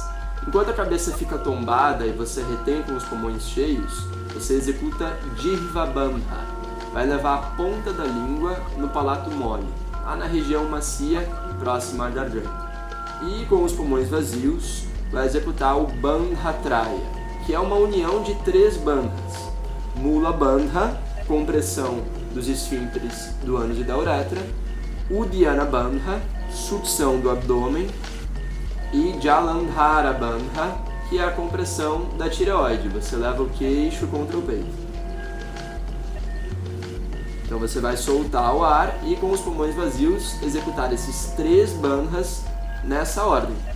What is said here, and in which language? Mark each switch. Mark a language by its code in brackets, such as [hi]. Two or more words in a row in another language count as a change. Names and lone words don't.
[pt] Enquanto a cabeça fica tombada e você retém com os pulmões cheios, você executa Jirva Bandha. Vai levar a ponta da língua no palato mole, lá na região macia próxima à garganta. E com os pulmões vazios, vai executar o Bandha Traya, que é uma união de 3 bandhas. Mula Bandha, compressão dos esfíncteres do ânus e da uretra, Uddiyana Bandha, sucção do abdômen, e Jalandhara Bandha, que é a compressão da tireoide, você leva o queixo contra o peito. Então você vai soltar o ar e com os pulmões vazios executar esses 3 bandhas nessa ordem.